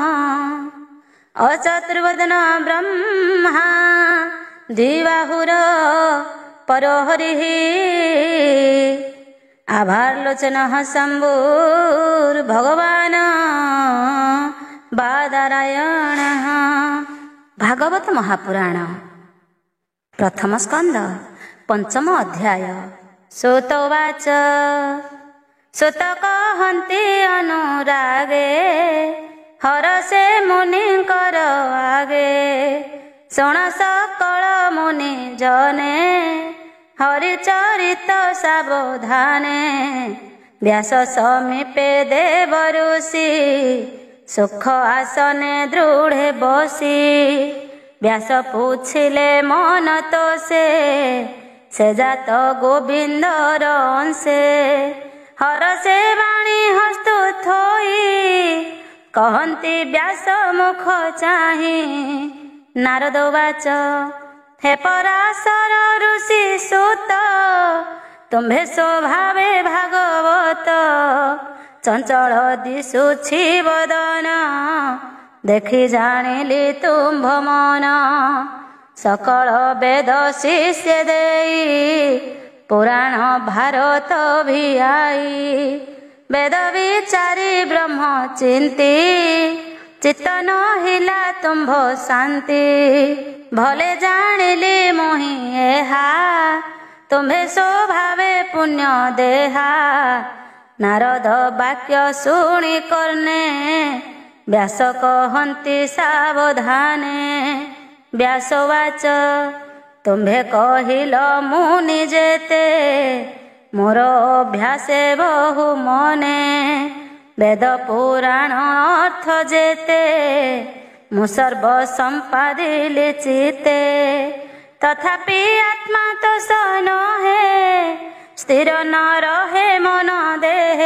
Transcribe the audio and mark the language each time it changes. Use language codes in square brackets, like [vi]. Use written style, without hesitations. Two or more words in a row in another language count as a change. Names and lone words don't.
[sa] अचतुर्वदन ब्रह्मा द्विबाहुर परो हरिः आभारलोचनः शम्भुर्भगवान् बादरायणः। भागवत महापुराण प्रथम स्कंद पंचम अध्याय। सूत उवाच [or] ସୂତ କହନ୍ତି ଅନୁରାଗେ ହରଷେ ମୁନିକର ଆଗେ। ଶୁଣ ସକଳ ମୁନି ଜନେ ହରିଚରିତ ସାବଧାନେ। ବ୍ୟାସ ସମୀପେ ଦେବ ଋଷି ସୁଖ ଆସନେ ଦୃଢ଼େ ବସି। ବ୍ୟାସ ପୁଛିଲେ ମନ ତୋ ସେ ଜାତ ଗୋବିନ୍ଦର ଅଂଶେ। ହରଷେ ବାଣୀ ହସ୍ତୁ ଥୋଇ କହନ୍ତି ବ୍ୟାସ ମୁଖ ଚାହିଁ। ନାରଦ ଉବାଚ ହେ ପରାଶର ଋଷି ସୁତ ତୁମ୍ଭେ ସ୍ୱଭାବେ ଭାଗବତ। ଚଞ୍ଚଳ ଦିଶୁଛି ବଦନ ଦେଖି ଜାଣିଲି ତୁମ୍ଭ ମନ। ସକଳ ବେଦ ଶିଷ୍ୟ ଦେଇ ପୁରାଣ ଭାରତ ଭିଆଇ। ବେଦ ବିଚାରି ବ୍ରହ୍ମ ଚିନ୍ତି ଚିତ୍ତ ନ ହିଲା ତୁମ୍ଭ ଶାନ୍ତି। ଭଲେ ଜାଣିଲି ମୁହିଁ ଏହା ତୁମ୍ଭେ ସ୍ୱଭାବେ ପୁଣ୍ୟ ଦେହା। ନାରଦ ବାକ୍ୟ ଶୁଣି କର୍ଣ୍ଣେ ବ୍ୟାସ କହନ୍ତି ସାବଧାନେ। ବ୍ୟାସ ଉବାଚ ତୁମ୍ଭେ କହିଲ ମୁନି ଯେତେ ମୋର ଅଭ୍ୟାସେ ବହୁ ମନେ। ବେଦ ପୁରାଣ ଅର୍ଥ ଯେତେ ମୁଁ ସର୍ବ ସମ୍ପାଦିଲି ଚିତ୍ତେ। ତଥାପି ଆତ୍ମା ତୋ ସନ ହେ ସ୍ଥିର ନ ରହେ ମନ ଦେହେ।